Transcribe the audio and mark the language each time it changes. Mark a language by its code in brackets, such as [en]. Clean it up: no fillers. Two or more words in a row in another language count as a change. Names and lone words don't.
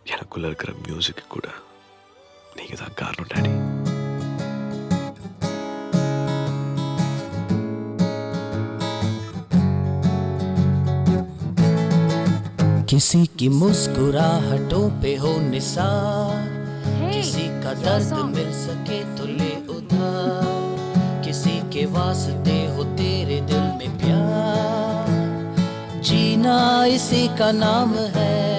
[ta] எனக்குள்ள இருக்கிற மியூசிக்கு கூட நீங்க தான் காரணம் டாடி. [hi] किसी की मुस्कुराहटों पे हो निसार, किसी का दर्द मिल सके तो ले उधार, किसी के वास्ते हो तेरे दिल में प्यार, जीना इसी का नाम है।